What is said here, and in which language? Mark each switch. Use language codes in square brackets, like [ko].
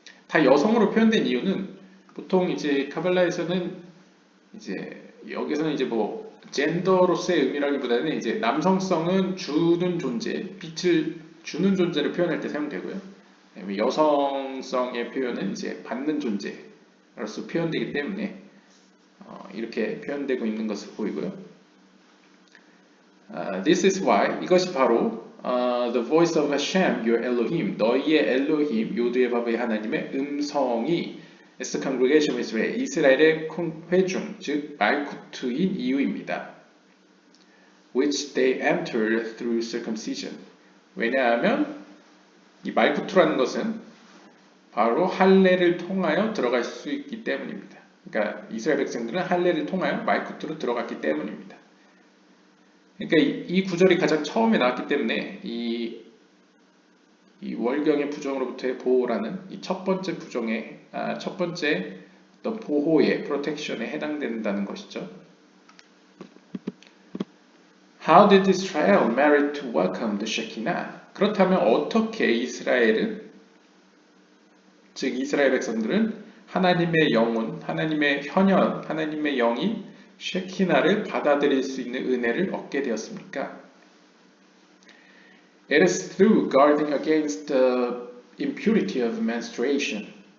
[ko] 다 여성으로 표현된 이유는 보통 이제 카발라에서는 이제 여기서는 이제 뭐 젠더로서의 의미라기보다는 이제 남성성은 주는 존재, 빛을 주는 존재를 표현할 때 사용되고요. 여성성의 표현은 이제 받는 존재로서 표현되기 때문에 이렇게 표현되고 있는 것을 보이고요. [en] This is why [ko] 이것이 바로 [en] the voice of Hashem, your Elohim, [ko] 너희의 엘로힘, 요두의 바브의 하나님의 음성이 [en] as the congregation of Israel, [ko] 이스라엘의 회중, 즉 말쿠트인 이유입니다. [en] Which they entered through circumcision. [ko] 왜냐하면 이 말쿠트라는 것은 바로 할례를 통하여 들어갈 수 있기 때문입니다. 그러니까 이스라엘 백성들은 할례를 통하여 말쿠트로 들어갔기 때문입니다. 그러니까 이 구절이 가장 처음에 나왔기 때문에 이 월경의 부정으로부터의 보호라는 이 첫 번째 부정의 첫 번째 어떤 보호의 프로텍션에 해당된다는 것이죠. [en] How did Israel merit to welcome the Shekinah? [ko] 그렇다면 어떻게 이스라엘은, 즉 이스라엘 백성들은 하나님의 영혼, 하나님의 현현, 하나님의 영이 쉐키나를 받아들일 수 있는 은혜를 얻게 되었습니까? [en] It is through guarding against the impurity of menstruation.